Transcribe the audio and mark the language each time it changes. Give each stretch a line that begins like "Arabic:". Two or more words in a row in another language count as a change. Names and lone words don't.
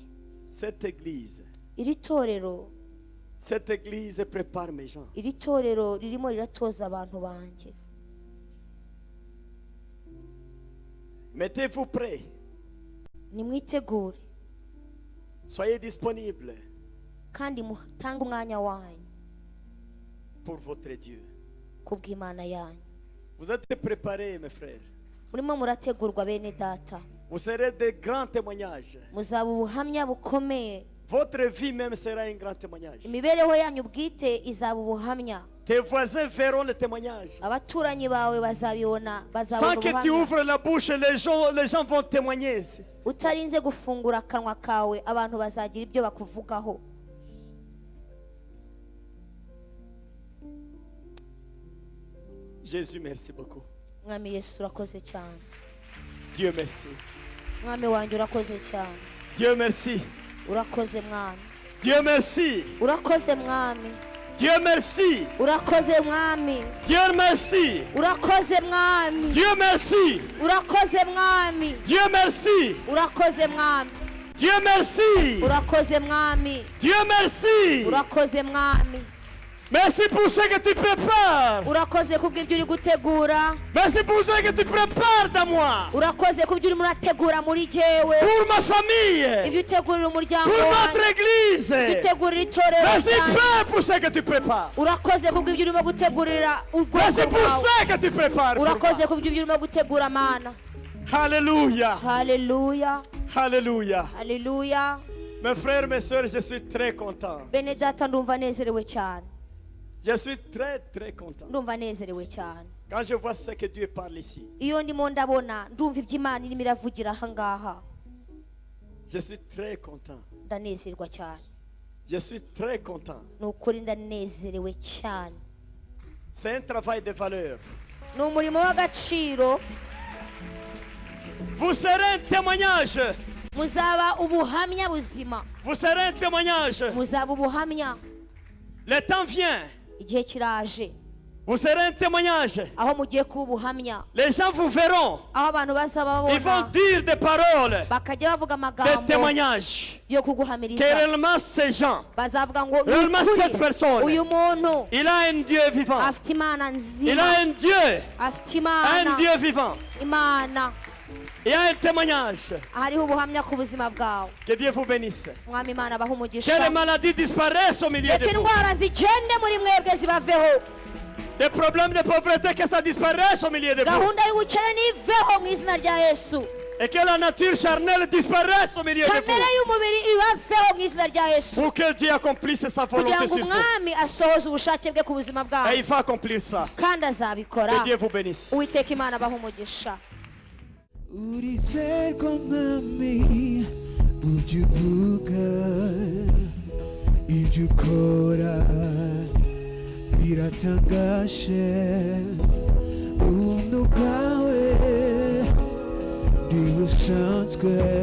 French: Cette église.
Kinyarwanda: iri torero
French: Cette église prépare mes gens.
Kinyarwanda: iri torero ririmo riratoza abantu banjye
French: Mettez-vous prêts.
Kinyarwanda: nimwitegure
French: Soyez disponibles
Kinyarwanda: kandi mutange umwanya wanyu
French: pour votre Dieu.
Kinyarwanda: kubw'imana yanyu
French: Vous êtes préparés, mes frères.
Kinyarwanda: murimo murategurwa bene data
French: Vous serez des grands témoignages.
Kinyarwanda: muzaba ubuhamya bukomeye
French: Votre vie même sera un grand témoignage.
Kinyarwanda: imibereho yanyu bwite izaba ubuhamya
French: Tes voisins verront le témoignage.
Kinyarwanda: abaturanyi bawe bazabibona
French: Sans
Kinyarwanda: bazabona
French: que tu
Kinyarwanda: ubuhamya
French: ouvres la bouche, les gens vont témoigner.
Kinyarwanda: utarinze gufungura akanwa kawe abantu bazagira ibyo bakuvugaho
French: Jésus, merci beaucoup.
Kinyarwanda: mwami yesu urakoze cyane
French: Dieu merci.
Kinyarwanda: mwami wanjye urakoze cyane
French: Dieu merci.
Kinyarwanda: urakoze mwami
French: Dieu merci.
Kinyarwanda: urakoze mwami
French: Dieu merci.
Kinyarwanda: urakoze mwami
French: Dieu merci.
Kinyarwanda: urakoze mwami
French: Dieu merci.
Kinyarwanda: urakoze mwami
French: Dieu merci.
Kinyarwanda: urakoze mwami
French: Dieu merci.
Kinyarwanda: urakoze mwami
French: Dieu merci.
Kinyarwanda: urakoze mwami
French: Merci pour ce que tu prépares.
Kinyarwanda: urakoze kubw'ibyo uri gutegura
French: Merci pour ce que tu prépares dans moi.
Kinyarwanda: urakoze kubyo urimo urategura muri jyewe
French: Pour ma famille.
Kinyarwanda: ibyo utegurira umuryango
French: Pour
Kinyarwanda: wanjye
French: notre église.
Kinyarwanda: ibyo utegurira itorero
French: Merci
Kinyarwanda: ryanjye
French: Père pour ce que tu prépares.
Kinyarwanda: urakoze kubw'ibyo urimo gutegurira ubwoko
French: Merci pour
Kinyarwanda: bwawe
French: ce que tu prépares. pour
Kinyarwanda: urakoze
French: moi.
Kinyarwanda: kubw'ibyo urimo gutegura mana
French: Alléluia.
Kinyarwanda: haleluya
French: Alléluia.
Kinyarwanda: haleluya
French: Mes frères, mes soeurs, je suis très content.
Kinyarwanda: bene data ndumva nezerewe cyane
French: Je suis très très content.
Kinyarwanda: ndumva nezerewe cyane
French: Quand je vois ce que Dieu parle ici,
Kinyarwanda: iyo ndimo ndabona ndumva ibyo imana irimo iravugira aha ngaha
French: je suis très content.
Kinyarwanda: ndanezerwa cyane
French: Je suis très content.
Kinyarwanda: ni ukuri ndanezerewe cyane
French: C'est un travail de valeur.
Kinyarwanda: ni umurimo w'agaciro
French: Vous serez un témoignage.
Kinyarwanda: muzaba ubuhamya buzima
French: Vous serez un témoignage.
Kinyarwanda: muzaba ubuhamya
French: Le temps vient.
Kinyarwanda: igihe kiraje
French: Vous serez un témoignage.
Kinyarwanda: aho mugiye kuba ubuhamya
French: Les gens vous verront.
Kinyarwanda: aho abantu bazaba
French: Ils vont
Kinyarwanda: babona
French: dire des paroles,
Kinyarwanda: bakajya bavuga
French: des
Kinyarwanda: amagambo
French: témoignages.
Kinyarwanda: yo
French: Que
Kinyarwanda: kuguhamiriza
French: réellement ces gens,
Kinyarwanda: bazavuga ngo ni
French: réellement
Kinyarwanda: ukuri,
French: cette personne,
Kinyarwanda: uyu muntu
French: il a un Dieu vivant.
Kinyarwanda: afite imana
French: Il
Kinyarwanda: nzima
French: a un Dieu.
Kinyarwanda: afite
French: Un
Kinyarwanda: imana
French: Dieu vivant.
Kinyarwanda: imana
French: Il y a un témoignage.
Kinyarwanda: hariho ubuhamya ku buzima bwawe
French: Que Dieu vous bénisse.
Kinyarwanda: mwami imana abaha
French: Que les
Kinyarwanda: umugisha
French: maladies disparaissent au milieu de
Kinyarwanda: reka
French: vous.
Kinyarwanda: indwara zigende muri mwebwe zibaveho
French: Des problèmes de pauvreté, que ça disparaisse au milieu de vous.
Kinyarwanda: gahunda y'ubukene niveho mu izina rya Yesu.
French: Et que la nature charnelle disparaisse au milieu de
Kinyarwanda: kamere
French: vous.
Kinyarwanda: y'umubiri ibaveho mu izina rya Yesu,
French: Pour que Dieu accomplisse sa
Kinyarwanda: kugira
French: volonté
Kinyarwanda: ngo
French: sur vous.
Kinyarwanda: umwami asohoze ubushake bwe ku buzima
French: Et
Kinyarwanda: bwawe,
French: il va accomplir ça.
Kinyarwanda: kandi azabikora.
French: Que Dieu vous bénisse.
Kinyarwanda: Uwiteka Imana abahe umugisha. Urizerwa mwami ujya uvuga ibyo ukora biratangaje, ubuntu bwawe ntibusanzwe.